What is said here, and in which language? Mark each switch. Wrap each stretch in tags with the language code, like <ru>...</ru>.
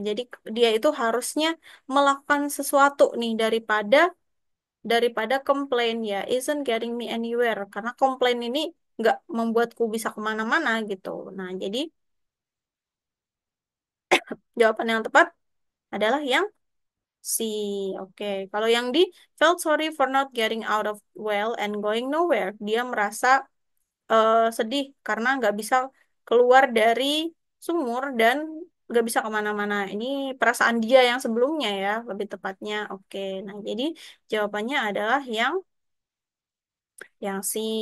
<id>Jadi dia itu harusnya melakukan sesuatu nih daripada komplain ya,</id> <en>isn't getting me anywhere,</en> <id>karena komplain ini nggak membuatku bisa kemana-mana gitu. Nah, jadi Jawaban yang tepat adalah yang C. Oke, kalau yang di</id> <en>felt sorry for not getting out of well and going nowhere.</en> <id>Dia merasa sedih karena nggak bisa keluar dari sumur dan nggak bisa kemana-mana. Ini perasaan dia yang sebelumnya ya, lebih tepatnya. Oke, nah jadi jawabannya adalah yang C.</id>